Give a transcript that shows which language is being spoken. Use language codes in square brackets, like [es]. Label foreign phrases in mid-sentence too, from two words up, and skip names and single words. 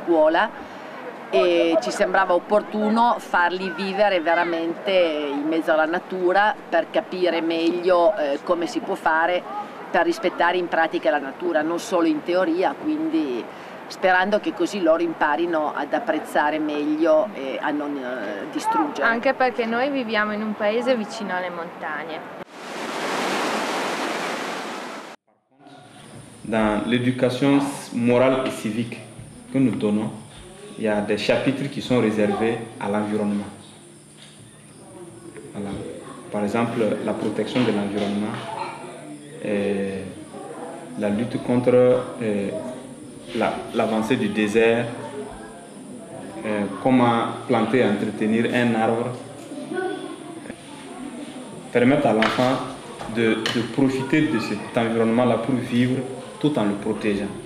[it] scuola e ci sembrava opportuno farli vivere veramente in mezzo alla natura per capire meglio come si può fare per rispettare in pratica la natura, non solo in teoria, quindi sperando che così loro imparino ad apprezzare meglio e a non distruggere. Anche perché noi viviamo in un paese vicino alle montagne. [fr] Dans l'éducation morale et civique que nous donnons, il y a des chapitres qui sont réservés à l'environnement. Voilà. Par exemple, la protection de l'environnement, la lutte contre l'avancée du désert, comment planter et entretenir un arbre, permettre à l'enfant de profiter de cet environnement-là pour vivre tout en le protégeant.